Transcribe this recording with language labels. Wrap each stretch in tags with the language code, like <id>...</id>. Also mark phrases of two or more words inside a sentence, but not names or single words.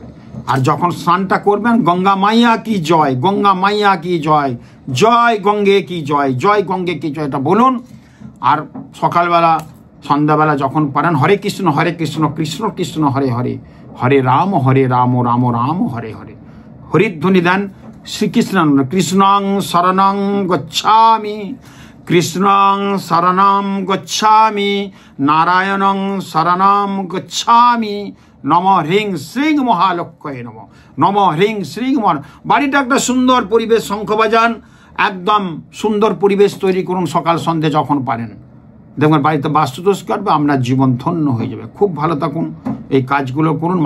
<bn>আর যখন স্নানটা করবেন,</bn> <hi>गंगा मैया की जय, गंगा मैया की जय, जय गंगे की जय, जय गंगे की जय,</hi> <bn>এটা বলুন। আর সকালবেলা সন্ধ্যাবেলা যখন পারেন</bn> <sa>হরে কৃষ্ণ কৃষ্ণ কৃষ্ণ হরে হরে, হরে রাম রাম রাম হরে হরে,</sa> <bn>হরিধ্বনি দেন শ্রীকৃষ্ণ।</bn> <sa>কৃষ্ণং শরণং গচ্ছামি, কৃষ্ণং শরণং গচ্ছামি, নারায়ণং শরণং গচ্ছামি, নম হ্রিং শ্রীং মহালক্ষ্মী নম, নম হ্রিং শ্রীং মহা।</sa> <bn>বাড়িটা একটা সুন্দর পরিবেশ, শঙ্খ বাজান, একদম সুন্দর পরিবেশ তৈরি করুন সকাল সন্ধ্যে যখন পারেন। দেখবেন বাড়িতে বাস্তুদোষ কাটবে, আপনার জীবন ধন্য হয়ে যাবে। খুব ভালো থাকুন, এই কাজগুলো করুন।</bn>